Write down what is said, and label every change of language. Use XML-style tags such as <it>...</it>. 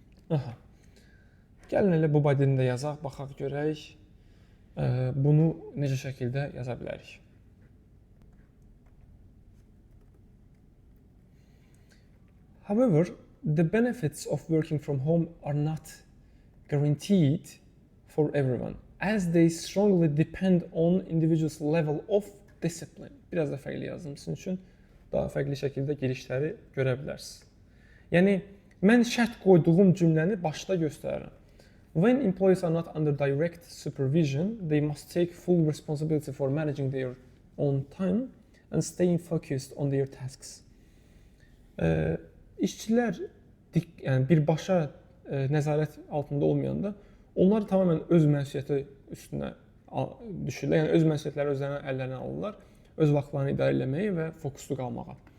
<az>Aha. Gəlin elə bu body'ni də yazaq, baxaq görək. Bunu necə şəkildə yaza bilərik.</az> <en>However, the benefits of working from home are not guaranteed for everyone, as they strongly depend on individual's level of discipline.</en> <az>Biraz da fərqli yazdım sizin üçün, daha fərqli şəkildə girişləri görə bilərsiniz. Yəni, mən şərt qoyduğum cümləni başda göstərirəm.</az> <en>When employees are not under direct supervision, they must take full responsibility for managing their own time and staying focused on their tasks.</en> <az>İşçilər birbaşa nəzarət altında olmayanda, onlar tamamilə öz məsuliyyəti üstünə düşürlər. Yəni öz məsuliyyətləri özlərinə əllərinə alırlar, öz vaxtlarını idarə etməyə və fokuslu qalmağa.</az>